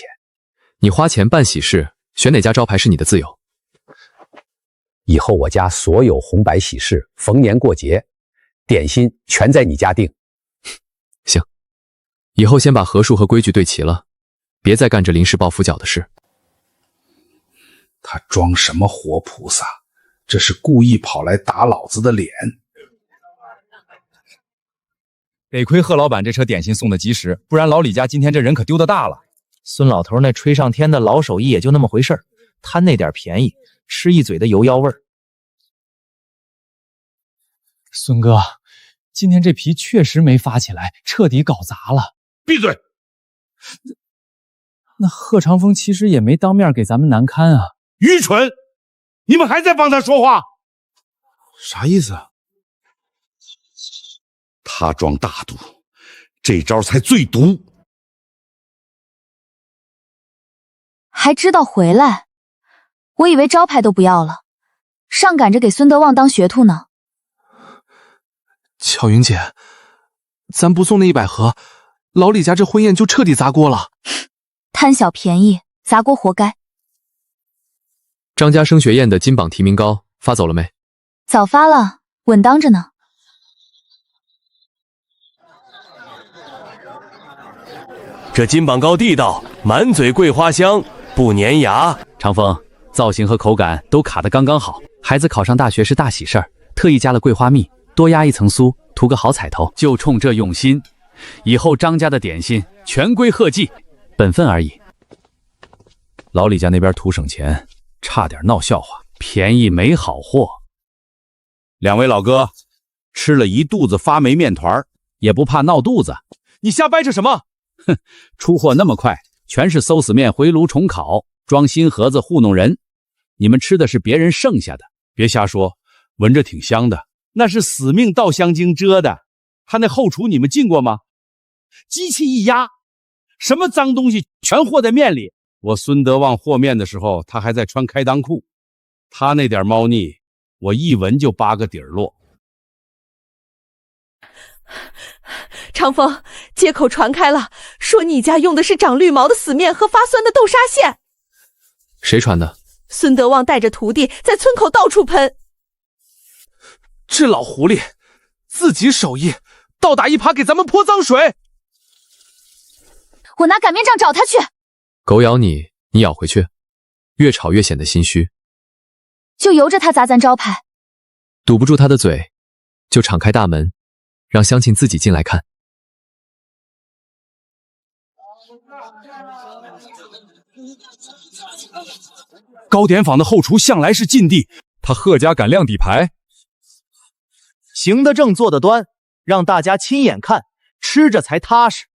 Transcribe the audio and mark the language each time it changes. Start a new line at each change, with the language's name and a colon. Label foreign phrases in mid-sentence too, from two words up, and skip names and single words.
Chinese: 你花錢辦喜事，選哪家招牌是你的自由。以後我家所有紅白喜事、逢年過節，點心全在你家訂。行，以後先把盒數和規矩對齊了，別再幹這臨時抱佛腳的事。他裝什麼活菩薩？這是故意跑來打老子的臉。得虧賀老板這車點心送的及時，不然老李家今天這人可丟得大了。孫老頭那吹上天的老手艺也就那麼回事，貪那點便宜，吃一嘴的油腰味兒。孫哥，今天這皮確實沒發起來，徹底搞砸了。閉嘴！那賀長風其實也沒當面給咱們難堪啊。愚蠢！你們還在幫他說話？啥意思啊？他裝大度，這招才最毒。還知道回來？我以為招牌都不要了，上趕着給孫德旺當學徒呢。巧云姐，咱不送那100盒，老李家这婚宴就彻底砸锅了。貪小便宜，砸鍋活該。張家升學宴的金榜題名糕發走了沒？早發了，穩當着呢。這金榜糕地道，滿嘴桂花香，不粘牙。長風，造型和口感都卡得剛剛好。孩子考上大學是大喜事兒，特意加了桂花蜜，多壓一層酥，圖個好彩頭。就衝這用心，以後張家的點心全歸賀記，本分而已。老李家那邊圖省錢，差點鬧笑話，便宜沒好貨。 2 位老哥吃了一肚子發霉麵團，也不怕鬧肚子。你瞎掰扯什麼？哼，出貨那麼快，全是餿死麵回爐重烤，裝新盒子糊弄人。你們吃的是別人剩下的，別瞎說，聞着挺香的。那是死命稻香精遮的。他那後廚你們進過嗎？機器一壓，什麼髒東西全和在麵裡。我孫德旺和麵的時候，他還在穿開襠褲，他那點貓膩，我一聞就8個底兒落。長風，街口傳開了，說你家用的是長綠毛的死麵和發酸的豆沙餡。誰傳的？孫德旺帶着徒弟在村口到處噴。這老狐狸自己手藝，倒打一耙給咱們潑髒水。我拿擀麵杖找他去。狗咬你，你咬回去，越吵越顯得心虛。就由着他砸咱招牌。堵不住他的嘴，就敞開大門，讓鄉親自己進來看。糕點坊的後廚向來是禁地，他賀家敢亮底牌，行得正，坐得端，讓大家親眼看，吃着才踏實。